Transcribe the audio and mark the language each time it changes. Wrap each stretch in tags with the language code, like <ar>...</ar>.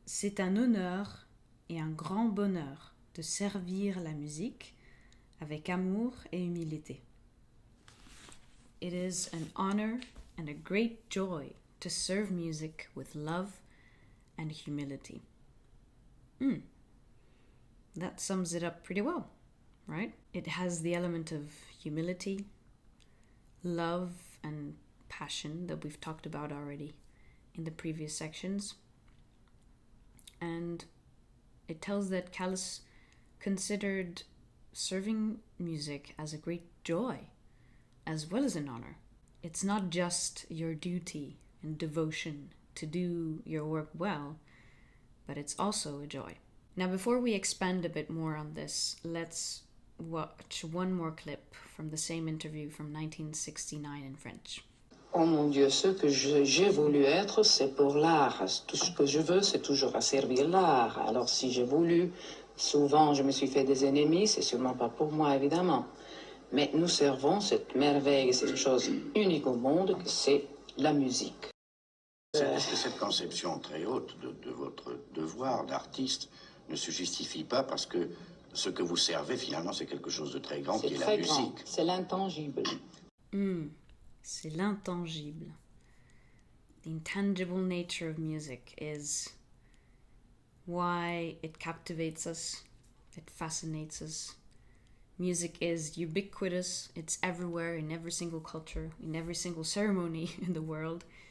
<fr>C'est un honneur et un grand bonheur de servir la musique avec amour et humilité.</fr> <en>It is an honor and a great joy to serve music with love and humility. That sums it up pretty well, right? It has the element of humility, love, and passion that we've talked about already in the previous sections. And it tells that Callas considered serving music as a great joy, as well as an honor. It's not just your duty and devotion to do your work well, but it's also a joy. Now, before we expand a bit more on this, let's watch one more clip from the same interview from 1969 in French.</en> <fr>Oh mon Dieu, ce que j'ai voulu être, c'est pour l'art. Tout ce que je veux, c'est toujours à servir l'art. Alors si j'ai voulu, souvent je me suis fait des ennemis, c'est sûrement pas pour moi, évidemment. Mais nous servons cette merveille, cette chose unique au monde, que c'est la musique. Est-ce que cette conception très haute de votre devoir d'artiste ne se justifie pas parce que ce que vous servez, finalement, c'est quelque chose de très grand, qui est la musique? C'est l'intangible. C'est l'intangible.</fr> <en>The intangible nature of music is why it captivates us, it fascinates us. Music is ubiquitous, it's everywhere, in every single culture, in every single ceremony in the world.</en>